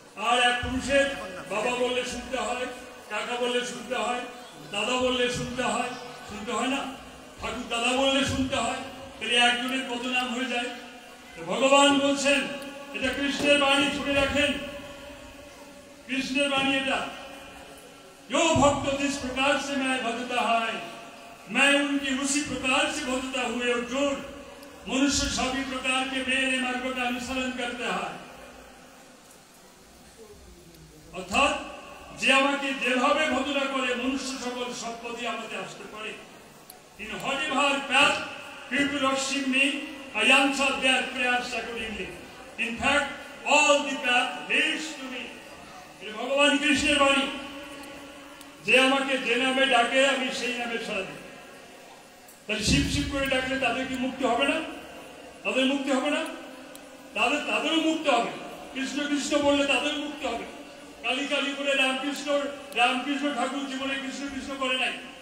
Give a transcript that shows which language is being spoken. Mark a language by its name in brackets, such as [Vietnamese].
[Bangla] আর এক পুরুষের বাবা বললে শুনতে হয়, কাকা বললে শুনতে হয়, দাদা বললে শুনতে হয়, শুনতে হয় না? ঠাকুর দাদা বললে শুনতে হয়। তাহলে একজনের কত নাম হয়ে যায়? ভগবান বলছেন, এটা কৃষ্ণের বাণী, শুনে রাখেন, কৃষ্ণের বাণী এটা। [Hindi] जो भक्त जिस प्रकार से मैं भजता है मैं उनकी उसी प्रकार से भजता हुए अर्जुन। मनुष्य सभी प्रकार के मेरे मार्ग का अनुसरण करता है। [Bangla] অর্থাৎ যে আমাকে যেভাবে ভজনা করে মনুষ্য সকল সব পথে আমাদের আসতে পারে। [English] In whatever path people worship me I answer their prayers accordingly. In fact, all the path leads to me. [Bangla] এটা ভগবান কৃষ্ণের বাণী, যে আমাকে যে নামে ডাকে আমি সেই নামে সাড়া দিই। তাহলে শিব শিব করে ডাকলে তাদের কি মুক্তি হবে না? তাদের মুক্তি হবে না? তাদেরও মুক্তি হবে। কৃষ্ণ কৃষ্ণ বললে তাদের মুক্তি হবে। কালী কালী বলে রামকৃষ্ণ ঠাকুর জীবনে কৃষ্ণ কৃষ্ণ করে নাই।